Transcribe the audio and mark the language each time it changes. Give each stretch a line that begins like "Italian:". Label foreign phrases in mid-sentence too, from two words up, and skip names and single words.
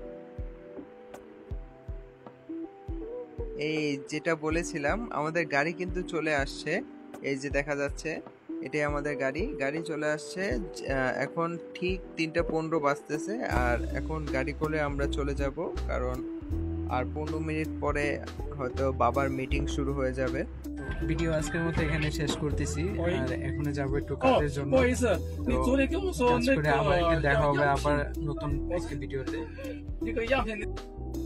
Bangla: এই যেটা বলেছিলাম, আমাদের গাড়ি কিন্তু চলে আসছে, এই যে দেখা যাচ্ছে এটাই আমাদের গাড়ি চলে আসছে। এখন ঠিক 3টা 15 বাজতেছে, আর এখন গাড়ি করে আমরা চলে যাব, কারণ আর 15 মিনিট পরে হয়তো বাবার মিটিং শুরু হয়ে যাবে। ভিডিও আজকের মতো এখানে শেষ করতেছি, আর এখন যাবো একটু কাজের জন্য।
Chinese: 不好意思，你昨天跟我说
Bangla: কাজ
Chinese: 那
Bangla: করে আমাদেরকে
Chinese: 个
Bangla: দেখা হবে
Chinese: 样
Bangla: আবার
Chinese: 品，
Bangla: নতুন একটা ভিডিওতে।
Chinese: 那个样品。